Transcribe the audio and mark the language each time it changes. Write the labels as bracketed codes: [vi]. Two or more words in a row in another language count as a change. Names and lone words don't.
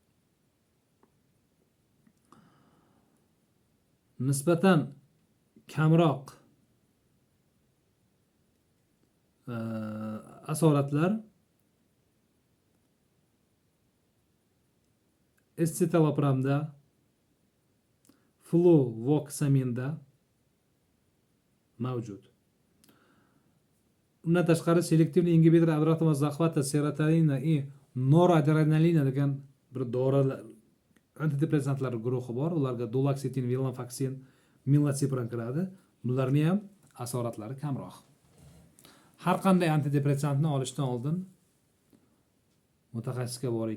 [uz] Nisbatan kamroq asoratlar escitalopramda, fluvoxaminda mavjud. Undan tashqari [ru] селективный ингибитор обратного захвата серотонина и норадреналина [uz] degan bir dorilar antidepressantlar guruhi bor. Ularga duloxetin, venlafaxin, milnacipran kiradi. Bularning ham asoratlari kamroq. Har qanday antidepressantni olishdan oldin mutaxassisga boring.